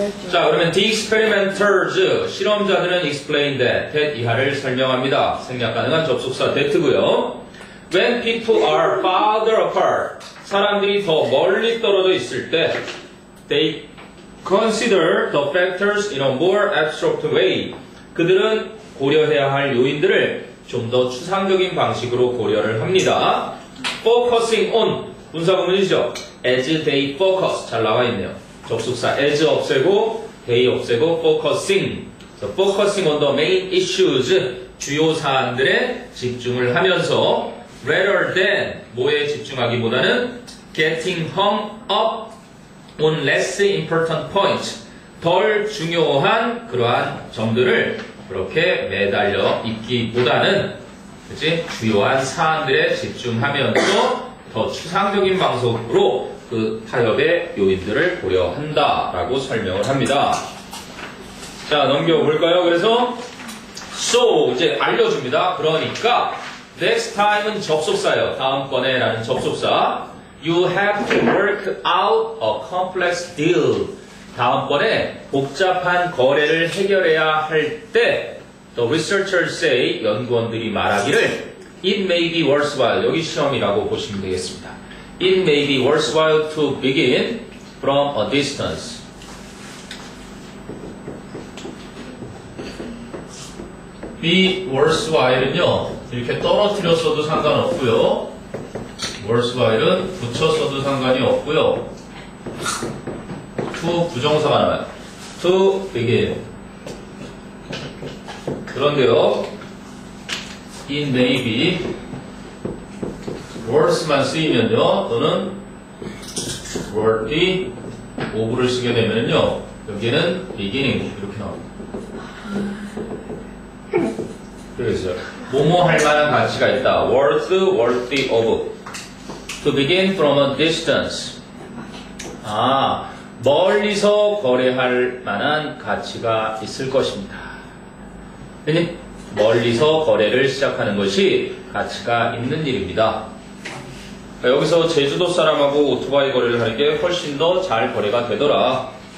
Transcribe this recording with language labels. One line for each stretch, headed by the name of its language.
Korean: 자, 그러면
English: the experimenters,
Korean: 실험자들은
English: explain that
Korean: 이하를 설명합니다. 생략 가능한 접속사 that고요.
English: When people are farther apart,
Korean: 사람들이 더 멀리 떨어져 있을 때
English: they consider the factors in a more abstract way.
Korean: 그들은 고려해야 할 요인들을 좀 더 추상적인 방식으로 고려를 합니다. focusing on, 분사구문이죠.
English: as they focus,
Korean: 잘 나와 있네요. 접속사 as 없애고 they 없애고 focusing.
English: So focusing on the main issues,
Korean: 주요 사안들에 집중을 하면서
English: rather than,
Korean: 뭐에 집중하기보다는
English: getting hung up on less important points,
Korean: 덜 중요한 그러한 점들을 그렇게 매달려 있기보다는, 그치? 주요한 사안들에 집중하면서 더 추상적인 방식으로 그 타협의 요인들을 고려한다라고 설명을 합니다. 자, 넘겨볼까요? 그래서 so 이제 알려줍니다. 그러니까 next time은 접속사예요. 다음번에 라는 접속사.
English: You have to work out a complex deal.
Korean: 다음번에 복잡한 거래를 해결해야 할 때
English: the researchers say,
Korean: 연구원들이 말하기를
English: it may be worthwhile,
Korean: 여기 시험이라고 보시면 되겠습니다.
English: It may be worthwhile to begin from a distance.
Korean: be worthwhile은요, 이렇게 떨어뜨렸어도 상관없고요. worthwhile은 붙였어도 상관이 없고요. to 부정사가 나와요. to begin. 그런데요, it may be worth만 쓰이면요, 또는 worthy of를 쓰게 되면요, 여기는 beginning 이렇게 나옵니다. 그래서 뭐뭐 할 만한 가치가 있다.
English: worth, worthy of. To begin from a distance.
Korean: 아, 멀리서 거래할 만한 가치가 있을 것입니다. 그니 멀리서 거래를 시작하는 것이 가치가 있는 일입니다. 여기서 제주도 사람하고 오토바이 거래를 하는 게 훨씬 더 잘 거래가 되더라.